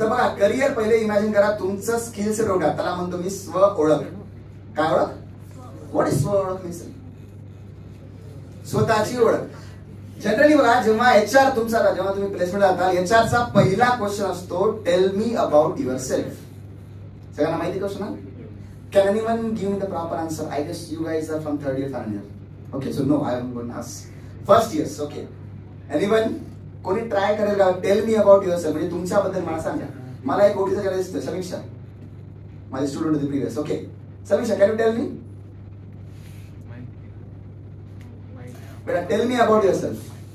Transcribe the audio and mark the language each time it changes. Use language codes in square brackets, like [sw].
[mr] तर बघा करिअर पहिले इमॅजिन करा, तुमचं स्किल सेट ओळखा. त्याला म्हणतो मी स्व ओळख. काय ओळख? [en] what is [mr] स्व ओळख? मीन्स स्वतःची ओळख. जनरली बघा जेव्हा HR तुमचा, जेव्हा तुम्ही प्लेसमेंट जाता, HRचा पहिला क्वेश्चन असतो [en] Tell me about yourself. [mr] सगळ्यांना माहिती क्वेश्चन ना? [en] Can anyone give me the proper answer? I guess you guys are from 3rd year, 4th year. Okay, so no, I am going to ask. First years, okay. Anyone? [mr] कोणी try करेल का? [en] tell me about yourself, [mr] म्हणजे तुमच्याबद्दल मला सांगा. मला एक ओळखीचा जरा दिसतोय, समीक्षा, माझे स्टुडंट होते previous. [en] Okay Samiksha, can you tell me? बेटा tell me about yourself.